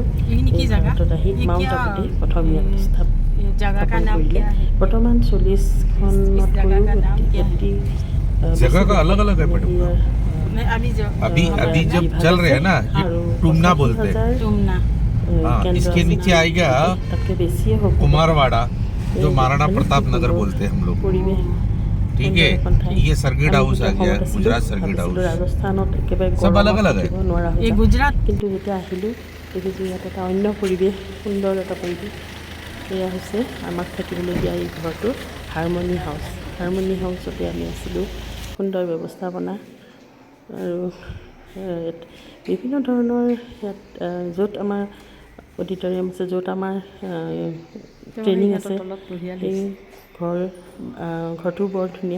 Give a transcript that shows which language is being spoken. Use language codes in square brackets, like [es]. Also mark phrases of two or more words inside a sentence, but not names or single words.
[as] ভাৰতত আহি মাউণ্ট আবুতে প্ৰথম ইয়াত স্থাপন কৰিলে। বৰ্তমান 40খনতকৈও অতি [hi] जगह का अलग अलग है मैडम। अभी जब चल रहे हैं ना ये टुमना बोलते हैं। हाँ, इसके नीचे आएगा कुमारवाड़ा जो महाराणा प्रताप नगर बोलते हैं हम लोग। ठीक है, ये [en] circuit house [hi] आ गया, गुजरात सर्किट हाउस। [as] ৰাজস্থানত একেবাৰে [hi] सब अलग अलग है। [as] নোৱাৰা এই গুজৰাট কিন্তু যেতিয়া আহিলোঁ দেখিছোঁ ইয়াত এটা অন্য পৰিৱেশ, সুন্দৰ এটা পৰিৱেশ। এয়া হৈছে আমাক থাকিবলৈ দিয়া এই ঘৰটো হাৰমনি হাউচ। হাৰমনি হাউচতে আমি আছিলোঁ। সুন্দৰ ব্যৱস্থাপনা আৰু বিভিন্ন ধৰণৰ ইয়াত য'ত আমাৰ অডিটৰিয়াম আছে, য'ত আমাৰ ট্ৰেইনিং আছে, সেই ঘৰটো বৰ ধুনীয়া।